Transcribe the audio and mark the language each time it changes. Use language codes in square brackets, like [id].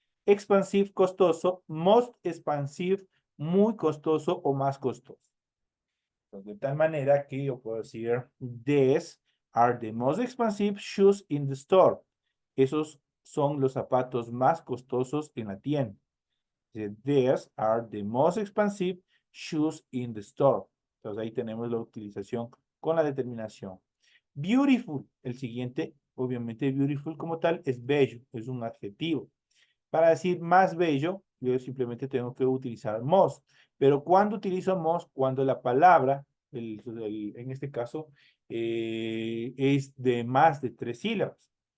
[es] Expansive, costoso. Most expansive, muy costoso o más costoso. De tal manera que yo puedo decir, [en] these are the most expensive shoes in the store. [es] Esos son los zapatos más costosos en la tienda. [en] These are the most expensive shoes in the store. [es] Entonces ahí tenemos la utilización con la determinación. Beautiful, el siguiente, obviamente beautiful como tal, es bello, es un adjetivo. Para decir más bello, yo simplemente tengo que utilizar most. Pero ¿cuándo utilizo most? Cuando la palabra, en este caso, es de más de 3 sílabas.